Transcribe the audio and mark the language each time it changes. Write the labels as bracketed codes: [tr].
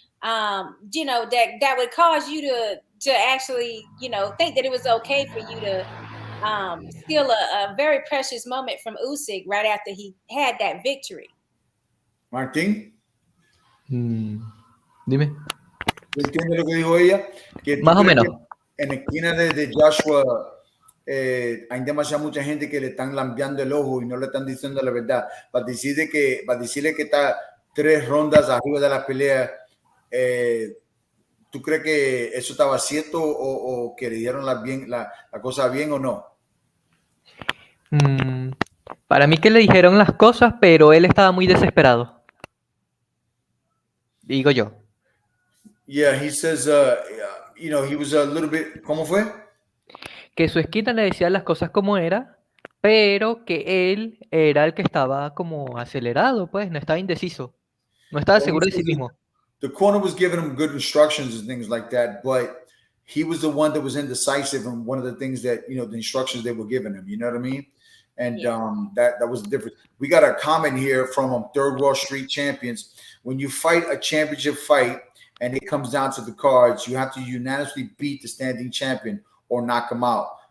[en] You know, that would cause you to actually, you know, think that it was okay for you to steal a very precious moment from Usyk right after he had that victory. [es] Martín, dime. ¿entiendes lo que dijo ella? Que más o menos. En la esquina de Joshua hay demasiada mucha gente que le están lambeando el ojo y no le están diciendo la verdad. Para decirle que está 3 rondas arriba de la pelea, ¿tú crees que eso estaba cierto o que le dieron la cosa bien o no? Para mí que le dijeron las cosas, pero él estaba muy desesperado. Digo yo. [en] Yeah, he says, he was a little bit, [es] ¿cómo fue? Que su esquina le decía las cosas como era, pero que él era el que estaba como acelerado, pues, no estaba indeciso. No estaba seguro de sí mismo. [en] The corner was giving him good instructions and things like that, but he was the one that was indecisive and one of the things that, the instructions they were giving him, you know what I mean? And that was the difference. We got a comment here from Third Wall Street Champions. When you fight a championship fight and it comes down to the cards, you have to unanimously beat the standing champion or knock him out.